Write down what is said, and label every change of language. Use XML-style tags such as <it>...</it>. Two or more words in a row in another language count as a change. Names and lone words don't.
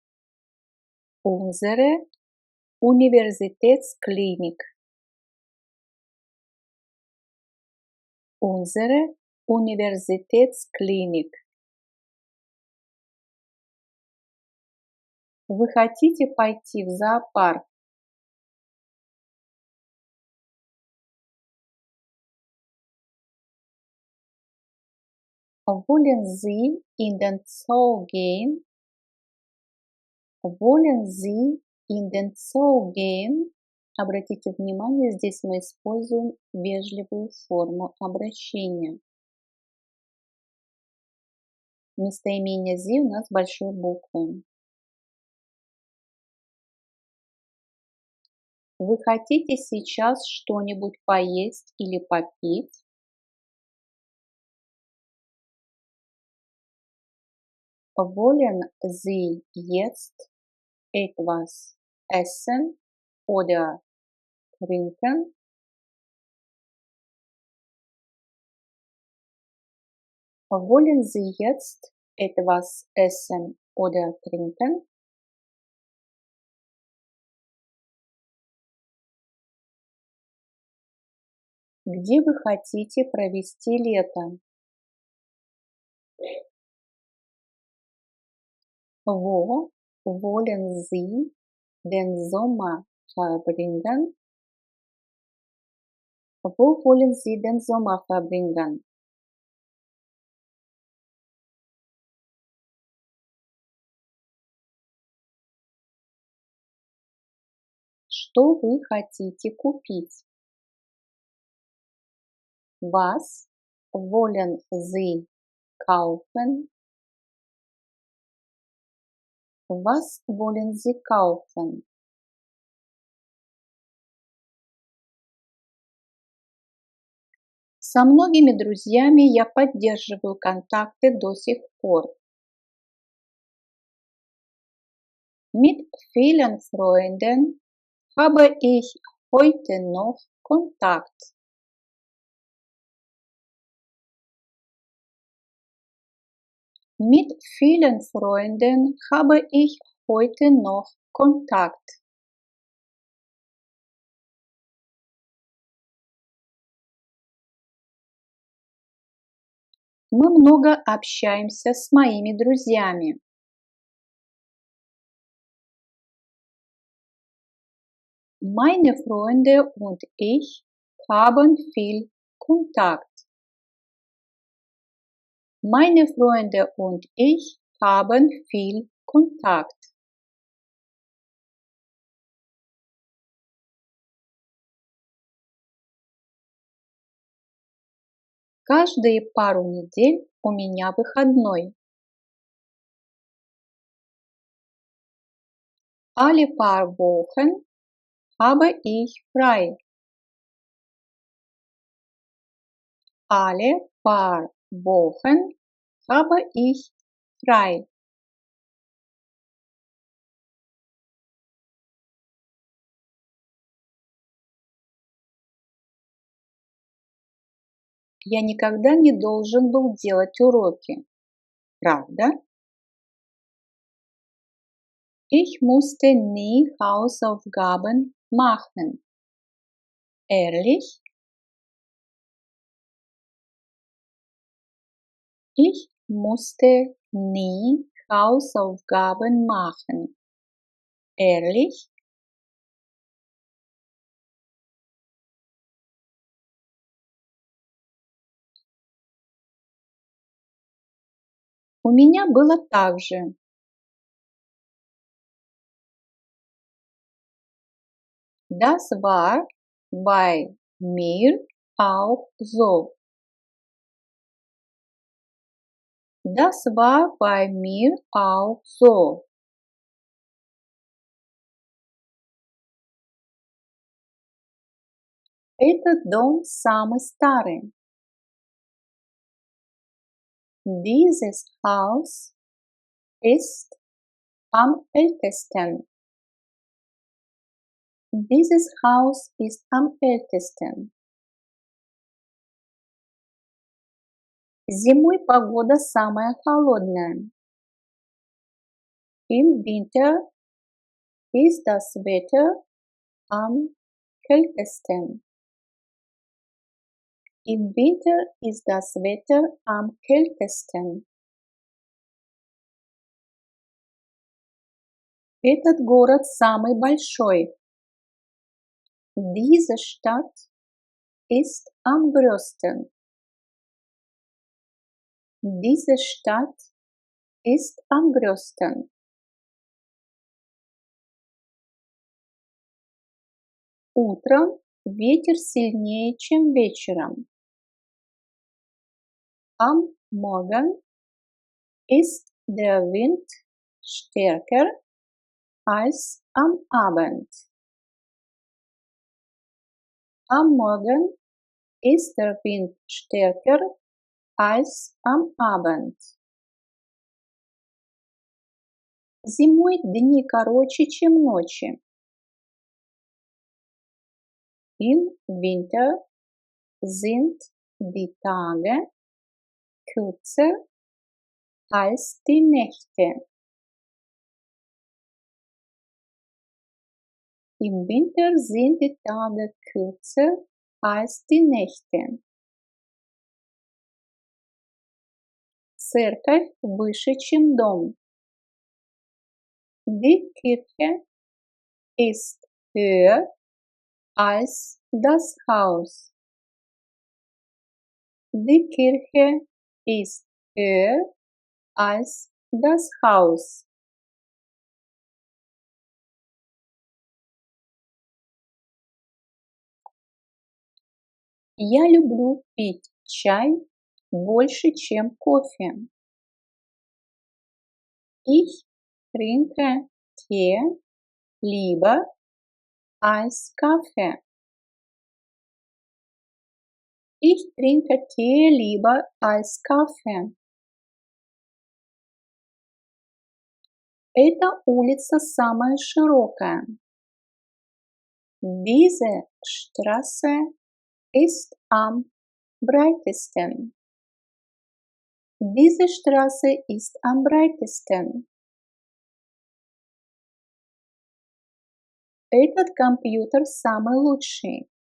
<de>Unsere Universitätsklinik. Unsere Universitätsklinik.</de> <ru>Вы хотите пойти в зоопарк?</ru> <de>Wollen Sie in den Zoo gehen? Wollen Sie in den Zoo gehen?</de> <ru>Обратите внимание, здесь мы используем вежливую форму обращения. Местоимение «зи» у нас большой буквы. Вы хотите сейчас что-нибудь поесть или попить?</ru> <de>Wollen Sie jetzt etwas essen oder trinken? Wollen Sie jetzt etwas essen oder trinken?</de> <ru>Где вы хотите провести лето?</ru> <de>Wo wollen Sie den Sommer verbringen? Wo wollen Sie den Sommer verbringen?</de> <ru>Что вы хотите купить?</ru> <de>Was wollen Sie kaufen? Was wollen Sie kaufen?</de> <ru>Со многими друзьями я поддерживаю контакты до сих пор.</ru> <de>Mit vielen Freunden habe ich heute noch Kontakt. Mit vielen Freunden habe ich heute noch Kontakt.</de> <ru>Мы много общаемся с моими друзьями.</ru> <de>Meine Freunde und ich haben viel Kontakt. Meine Freunde und ich haben viel Kontakt.</de> <ru>Каждые пару недель у меня выходной.</ru> <de>Alle paar Wochen habe ich frei. Alle paar Wochen habe ich frei.</de> <ru>Я никогда не должен был делать уроки. Правда?</ru> <de>Ich musste nie Hausaufgaben machen. Ehrlich? Ich musste nie Hausaufgaben machen. Ehrlich?</de> <ru>У меня было так же.</ru> <de>Das war bei mir auch so. Das war bei mir auch so.</de> <ru>Этот дом самый старый.</ru> <de>Dieses Haus ist am ältesten. Dieses Haus ist am ältesten.</de> <ru>Зимой погода самая холодная.</ru> <de>Im Winter ist das Wetter am kältesten? Im Winter ist das Wetter am kältesten.</de> <ru>Этот город самый большой.</ru> <de>Diese Stadt ist am größten. Diese Stadt ist am größten.</de> <ru>Утром ветер сильнее, чем вечером.</ru> <de>Am Morgen ist der Wind stärker als am Abend. Am Morgen ist der Wind stärker als am Abend.</de> <ru>Зимой дни короче, чем ночи.</ru> <de>Im Winter sind die Tage kürzer als die Nächte. Im Winter sind die Tage kürzer als die Nächte.</de> <ru>Церковь выше, чем дом.</ru> <de>Die Kirche ist höher als das Haus. Die Kirche ist höher als das Haus.</de> <ru>Я люблю пить чай больше, чем кофе.</ru> <de>Ich trinke Tee lieber als Kaffee. Ich trinke Tee lieber als Kaffee.</de> <ru>Эта улица самая широкая.</ru> <de>Diese Straße ist am breitesten. Diese Straße ist am breitesten.</de> <ru>Этот компьютер самый лучший.</ru>